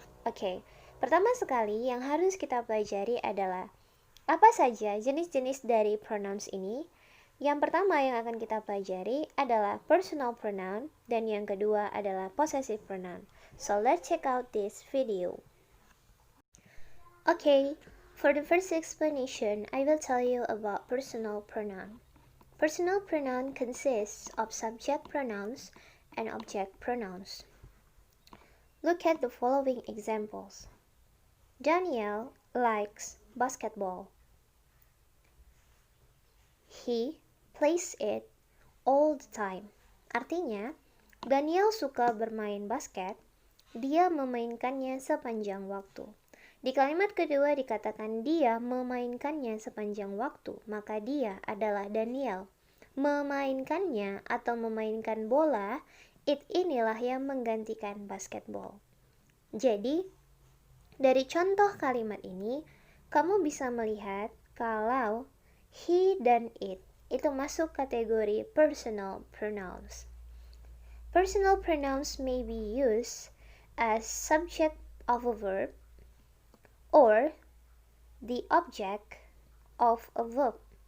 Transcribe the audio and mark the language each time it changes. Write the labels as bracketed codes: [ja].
[id] Oke, pertama sekali yang harus kita pelajari adalah apa saja jenis-jenis dari pronouns ini. Yang pertama yang akan kita pelajari adalah personal pronoun dan yang kedua adalah possessive pronoun. [en] So let's check out this video. Okay, for the first explanation, I will tell you about personal pronoun. Personal pronoun consists of subject pronouns and object pronouns. Look at the following examples. Daniel likes basketball. He plays it all the time. [id] Artinya, Daniel suka bermain basket, dia memainkannya sepanjang waktu. Di kalimat kedua dikatakan dia memainkannya sepanjang waktu, maka dia adalah Daniel. Memainkannya atau memainkan bola, inilah yang menggantikan basketball. Jadi, dari contoh kalimat ini, kamu bisa melihat kalau he dan it itu masuk kategori personal pronouns. [en] Personal pronouns may be used as subject of a verb or the object of a verb.